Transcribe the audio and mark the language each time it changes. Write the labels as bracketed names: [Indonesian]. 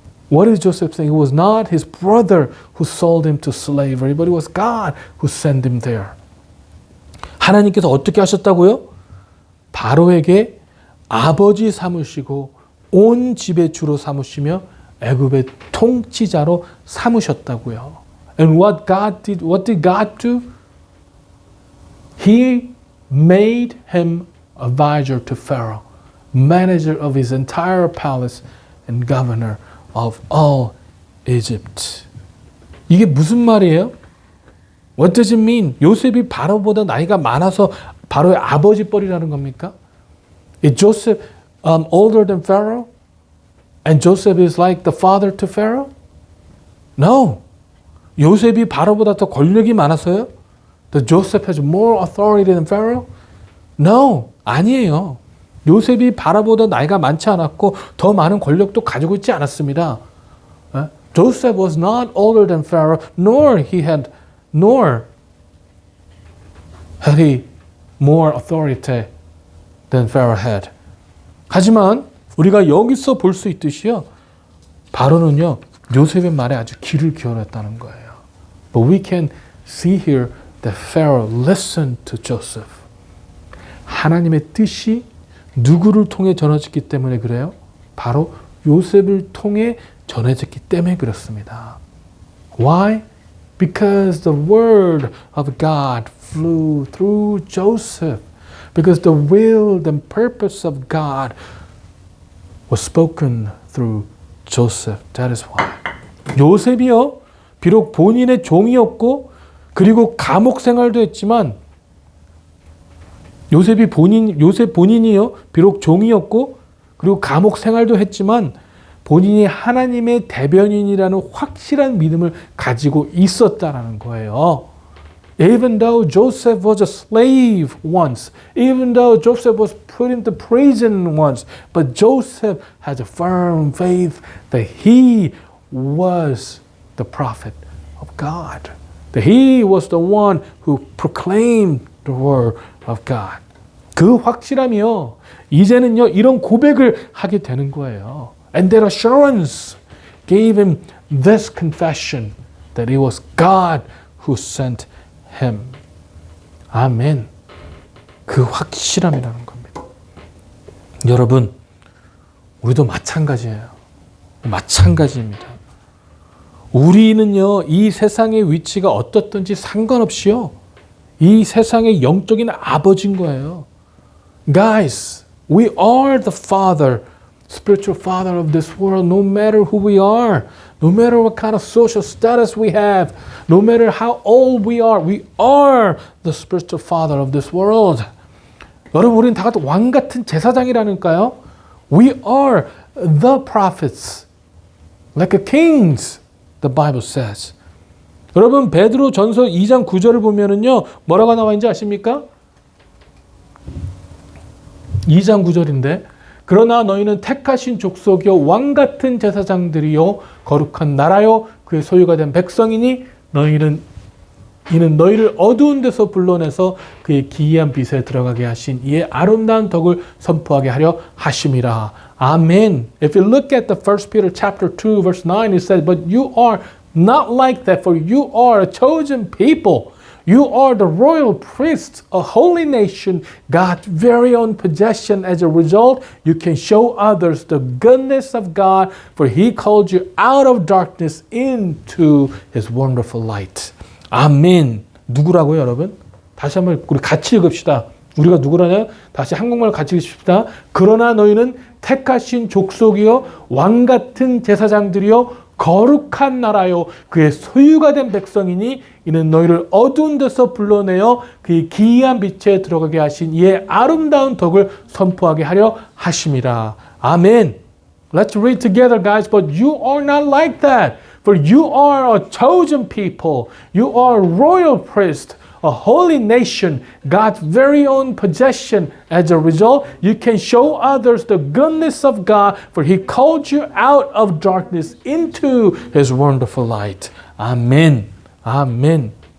[English] What is Joseph saying? It was not his brother who sold him to slavery, but it was God who sent him there. [Korean] 하나님께서 어떻게 하셨다고요? 바로에게 아버지 삼으시고 온 집의 주로 삼으시며 애굽의 통치자로 삼으셨다고요. [English] And what did God do? He made him advisor to Pharaoh, manager of his entire palace and governor of all Egypt. [Korean] 이게 무슨 말이에요? [English] What does it mean? [Korean] 요셉이 바로보다 나이가 많아서 바로의 아버지 뻘이라는 겁니까? [English] Is Joseph older than Pharaoh? And Joseph is like the father to Pharaoh? No. [Korean] 요셉이 바로보다 더 권력이 많아서요? [English] Does Joseph has more authority than Pharaoh? No. [Korean] 아니에요. 요셉이 바로보다 나이가 많지 않았고 더 많은 권력도 가지고 있지 않았습니다. [English] Joseph was not older than Pharaoh, nor had he more authority than Pharaoh had. [Korean] 하지만 우리가 여기서 볼 수 있듯이요. 바로는요. 요셉의 말에 아주 귀를 기울였다는 거예요. [English] But we can see here that Pharaoh listened to Joseph. [Korean] 하나님의 뜻이 누구를 통해 전해졌기 때문에 그래요? 바로 요셉을 통해 전해졌기 때문에 그렇습니다. [English] Why? Because the word of God flew through Joseph. Because the will and purpose of God was spoken through Joseph. That is why. 요셉이요. [Korean] 비록 본인의 종이었고 그리고 감옥 생활도 했지만 요셉 본인이요. 비록 종이었고 그리고 감옥 생활도 했지만 본인이 하나님의 대변인이라는 확실한 믿음을 가지고 있었다라는 거예요. [English] Even though Joseph was a slave once, even though Joseph was put into prison once, but Joseph had a firm faith that he was the prophet of God. That he was the one who proclaimed the word of God. [Korean] 그 확실함이요. 이제는요, 이런 고백을 하게 되는 거예요. [English] And that assurance gave him this confession that it was God who sent him. [Korean] 아멘. 그 확실함이라는 겁니다. 여러분, 우리도 마찬가지예요. 마찬가지입니다. 우리는요, 이 세상의 위치가 어떻든지 상관없이요, 이 세상의 영적인 아버지인 거예요. [English] Guys, we are the father, spiritual father of this world, no matter who we are, no matter what kind of social status we have, no matter how old we are the spiritual father of this world. [Korean] 여러분, 우리는 다 같이 왕 같은 제사장이라니까요. [English] We are the prophets, like a kings, the Bible says. [Korean] 여러분, 베드로 전서 2장 9절을 보면은요, 뭐라고 나와 있는지 아십니까? 2장 9절인데, 그러나 너희는 택하신 족속이요 왕 같은 제사장들이요 거룩한 나라요 그의 소유가 된 백성이니 이는 너희를 어두운 데서 불러내서 그의 기이한 빛에 들어가게 하신 이의 아름다운 덕을 선포하게 하려 하심이라. 아멘. [English] If you look at the 1 Peter chapter 2 verse 9, it says, but you are not like that, for you are a chosen people. You are the royal priests, a holy nation, God's very own possession. As a result, you can show others the goodness of God, for He called you out of darkness into His wonderful light. [Korean] 아멘. 누구라고요, 여러분? 다시 한번 우리 같이 읽읍시다. 우리가 누구라냐? 다시 한국말 같이 읽읍시다. 그러나 너희는 택하신 족속이요 왕 같은 제사장들이요 거룩한 나라요 그의 소유가 된 백성이니 이는 너희를 어두운 데서 불러내어 그의 기이한 빛에 들어가게 하신 이의 아름다운 덕을 선포하게 하려 하심이라. 아멘. [English] Let's read together, guys. But you are not like that. For you are a chosen people. You are a royal priest, a holy nation, God's very own possession. As a result, you can show others the goodness of God, for He called you out of darkness into His wonderful light. Amen. Amen.